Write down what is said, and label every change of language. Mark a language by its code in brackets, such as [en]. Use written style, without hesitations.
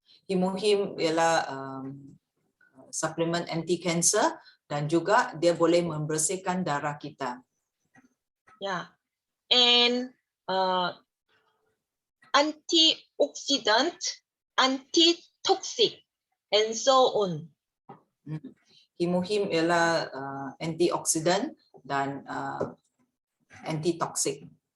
[ms] Hemohim ialah suplemen anti-cancer dan juga dia boleh membersihkan darah kita. [en] Yeah, and antioxidant, anti-toxic, and so on. [ms] Hemohim ialah antioksidan dan anti-toxic.